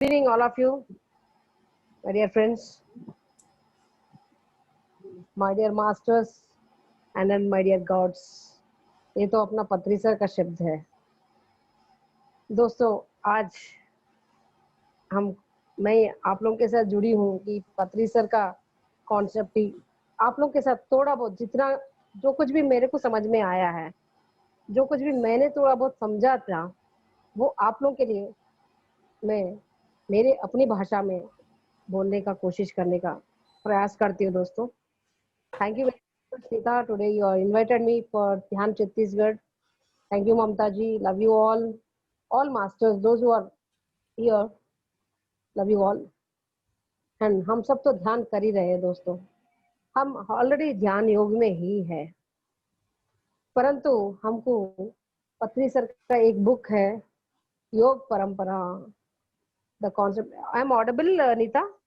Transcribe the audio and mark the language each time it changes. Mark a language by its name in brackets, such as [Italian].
[English] Greeting all of you, my dear friends, my dear masters, and then my dear gods. [Hindi] ये तो अपना पत्री sir का शब्द है। दोस्तों, आज मैं आप लोगों के साथ जुड़ी हूँ कि पत्री सर का कॉन्सेप्ट ही आप लोगों के साथ थोड़ा बहुत जितना जो कुछ भी मेरे को समझ में आया है, जो कुछ भी मैंने थोड़ा बहुत समझा था, वो आप लोगों के लिए मैं मेरे अपनी भाषा में बोलने का कोशिश करने का प्रयास करती हूँ। [English] दोस्तों, thank you very much Sita. Today you are invited me for Dhyan Chhattisgarh. Thank you Mamta ji. Love you all masters, those who are here. Love you all. [Hindi] And हम सब तो ध्यान कर ही रहे हैं दोस्तों। हम ऑलरेडी ध्यान योग में ही है, परंतु हमको पत्री सर का एक बुक है योग परंपरा, the concept. [English] I am audible Neeta?